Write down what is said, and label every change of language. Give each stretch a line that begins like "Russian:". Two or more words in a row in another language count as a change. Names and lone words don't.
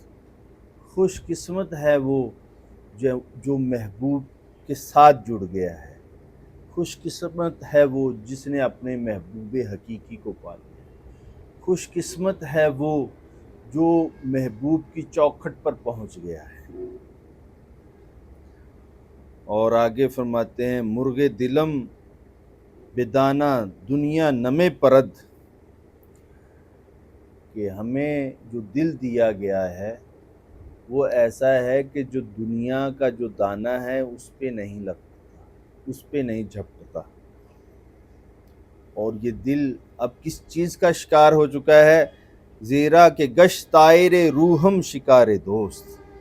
Urdu: خوش قسمت ہے وہ جو محبوب کے ساتھ جڑ گیا ہے، خوش قسمت ہے وہ جس نے اپنے محبوب حقیقی کو پا لیا، خوش قسمت ہے وہ جو محبوب کی چوکھٹ پر پہنچ گیا ہے۔ اور آگے فرماتے ہیں
Persian: مرغ دلم بدانا دنیا نمے پرد،
Urdu: کہ ہمیں جو دل دیا گیا ہے وہ ایسا ہے کہ جو دنیا کا جو دانہ ہے اس پہ نہیں لگتا، اس پہ نہیں جھپٹتا۔ اور یہ دل اب کس چیز کا شکار ہو چکا ہے،
Persian: زیرا کہ گشت طائر روحم شکار دوست،